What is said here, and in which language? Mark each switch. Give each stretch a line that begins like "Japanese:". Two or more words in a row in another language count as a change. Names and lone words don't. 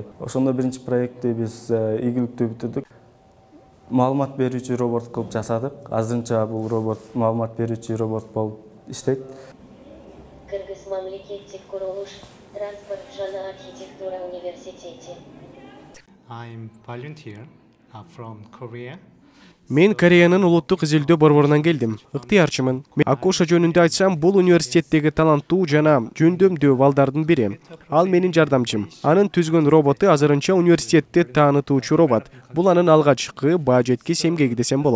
Kyrgyz: Ошондо биринчи проектти биз ийгиликтүү бүтүрдүк. Маалымат берүүчү робот кылып жасадык. Азырынча бул робот маалымат берүүчү робот болуп иштейт. Кыргыз мамлекеттик курулуш транспорт жана архитектура университети.
English: I'm volunteer from Korea.
Kyrgyz: Мен Кореянын улуттук изилдөө борборунан келдим. Ыктыярчымын. Акоша жөнүндө айтсам, бул университеттеги таланттуу жана жөндөмдүү балдардын бири. Ал менин жардамчым. Анын түзгөн роботу азырынча университетте таанытуучу робот. Бул анын алгачкы баа жеткис эмгеги десем болот.